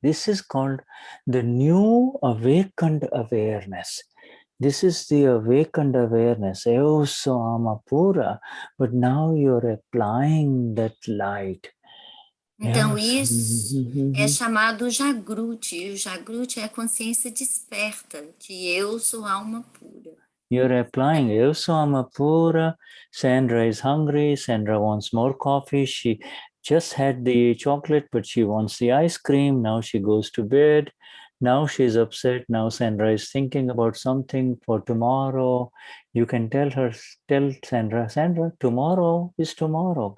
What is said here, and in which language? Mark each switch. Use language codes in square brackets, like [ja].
[en] This is called the new awakened awareness. This is the awakened awareness. [pt] Eu sou alma pura, [en] but now you're applying that light. [pt] Então, isso é chamado Jagruti. E o Jagruti é a consciência desperta de eu sou alma pura. [en] You're applying [pt] eu sou alma pura. [en] Sandra is hungry. Sandra wants more coffee. She just had the chocolate, but she wants the ice cream. Now she goes to bed. Now she's upset. Now Sandra is thinking about something for tomorrow. You can tell Sandra, tomorrow is tomorrow.